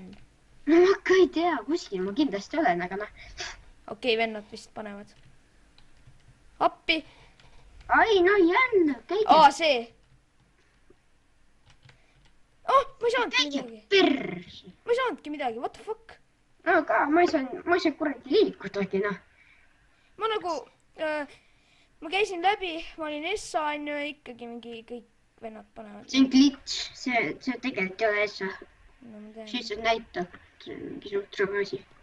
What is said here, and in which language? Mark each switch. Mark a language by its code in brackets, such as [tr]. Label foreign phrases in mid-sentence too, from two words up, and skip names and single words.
[et] no ma ka ei tea, kuskil ma kindlasti olen, aga noh. okei, vennad vist panevad. appi. ai, no jälle, käige. see. ma ei saanudki midagi. Perse. ma ei saanudki midagi, [en] what the fuck. [et] aga ma ei saa kuradi liikutagi, noh. ma nagu, ma käisin läbi, ma olin Essa, onju, ikkagi mingi kõik vennad panevad. see on glitch, see tegelikult ei ole Essa. no ma tean. siis see näitab, see on mingi suht rõve asi.